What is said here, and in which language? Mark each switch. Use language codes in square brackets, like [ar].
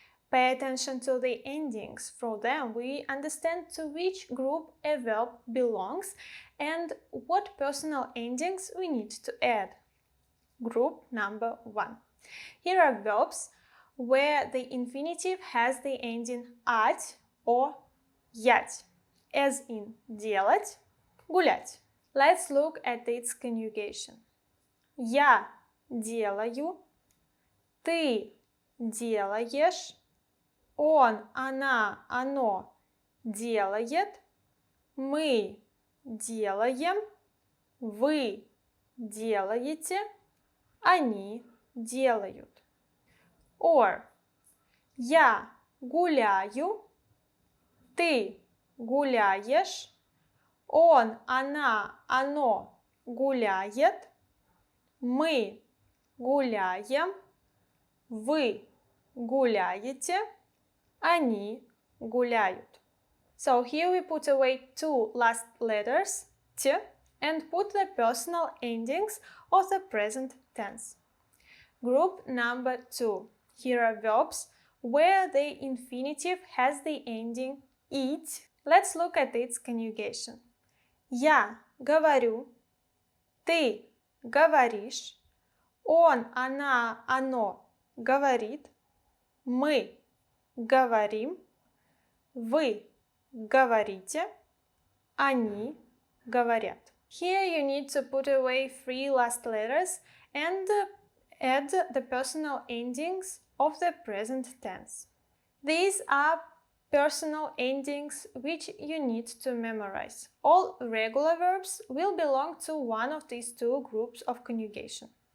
[en] Pay attention to the endings. From them, we understand to which group a verb belongs and what personal endings we need to add. Group number 1. Here are verbs where the infinitive has the ending ать or ять, as in делать, гулять. Let's look at its conjugation. [ru] Я делаю, ты делаешь, он, она, оно делает, мы делаем, вы делаете, они делают. Or я гуляю, ты гуляешь, он, она, оно гуляет, мы гуляем, вы гуляете, они гуляют. [en] So here we put away two last letters, t, and put the personal endings of the present tense. Group number 2. Here are verbs where the infinitive has the ending ить. Let's look at its conjugation. [ru] Я говорю, ты говоришь, он, она, оно говорит, мы говорим, вы говорите, они говорят. [en] Here you need to put away three last letters and add the personal endings of the present tense. These are personal endings which you need to memorize. All regular verbs will belong to one of these two groups of conjugation.